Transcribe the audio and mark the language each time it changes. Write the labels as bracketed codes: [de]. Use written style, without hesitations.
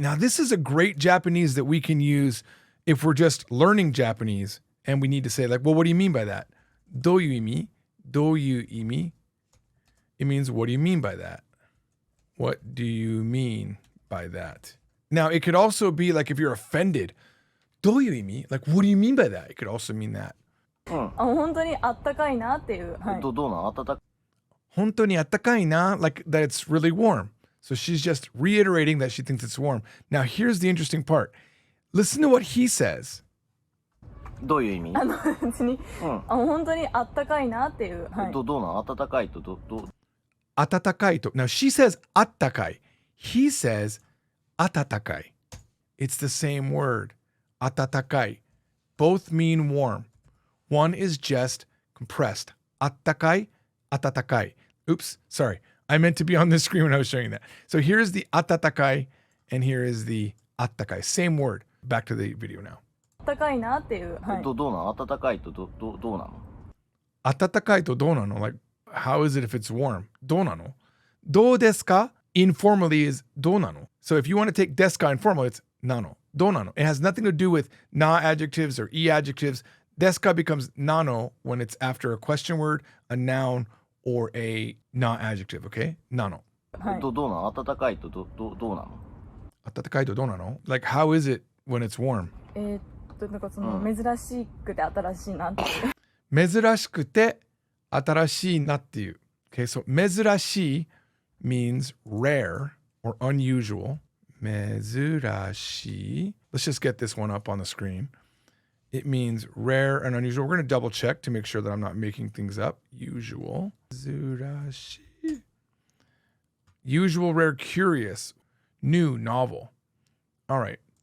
[en] Now, this is a great Japanese that we can use if we're just learning Japanese and we need to say like, well, what do you mean by that? [ja] どういう意味?どういう意味? [en] It means, what do you mean by that? What do you mean by that? Now, it could also be like if you're offended. [ja] どういう意味? [en] Like, what do you mean by that? It could also mean that. [ja] 本当にあったかいなっていう。どうなん? 暖かい? 本当にあったかいな, [en] like that it's really warm. So she's just reiterating that she thinks it's warm. Now, here's the interesting part. Listen to what he says. [ja] どういう意味？別に、本当にあったかいなっていう。どうなの？暖かいと [en] Atatakai to. Now, she says attakai. He says atatakai. It's the same word. Atatakai. Both mean warm. One is just compressed. Attakai, atatakai. Oops, sorry. I meant to be on this screen when I was showing that. So here's the atatakai, and here is the attakai. Same word. Back to the video now. [ja] あったかいなっていう。どうなの？暖かいとどうなの？ Atatakai to donano. [en] Like, how is it if it's warm? Donano. Do desu ka informally is donano. So if you want to take desu ka informal, it's nano. Donano. It has nothing to do with na adjectives or e adjectives. Desu ka becomes nano when it's after a question word, a noun, or a na adjective, okay? Nano. [ja] どうなの？暖かいとどうなの？ Atatakai to donano. [en] Like, how is it when it's warm? [ja] なんかその珍しくて新しいなっていう。珍しくて新しいなっていう. [en] Okay, so 珍しい means rare or unusual. [ja] 珍しい. [en] Let's just get this one up on the screen. It means rare and unusual. We're going to double check to make sure that I'm not making things up. Usual. 珍しい.Usual, rare, curious, new, novel. All right.